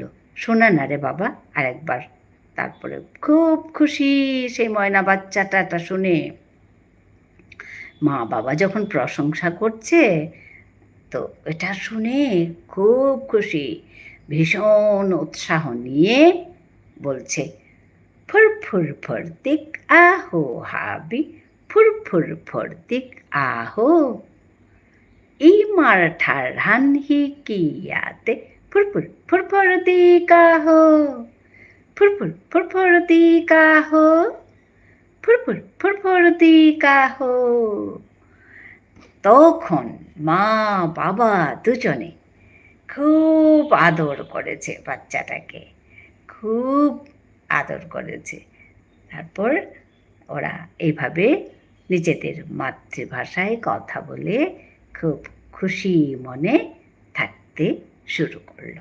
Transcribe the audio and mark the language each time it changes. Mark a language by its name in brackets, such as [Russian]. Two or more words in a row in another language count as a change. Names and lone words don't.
[Bangla] শোনা না রে বাবা আরেকবার। তারপরে খুব খুশি সেই ময়না বাচ্চাটা শুনে। মা বাবা যখন প্রশংসা করছে তো এটা শুনে খুব খুশি, ভীষণ উৎসাহ নিয়ে বলছে, ফুরফুর ফর্দিক আহো হাবি, ফুরফুর ফর্দিক আহো। ইমার ঠারহান হিকিয়াতে ফুরফুর ফুরফর্দিক আহো, ফুরফুর ফুরফর্দিক আহো, ফুরফুর ফুরফর্দিক আহো। তখন মা বাবা দুজনে খুব আদর করেছে বাচ্চাটাকে, খুব আদর করেছে। তারপর ওরা এইভাবে নিজেদের মাতৃভাষায় কথা বলে খুব খুশি মনে থাকতে শুরু করলো।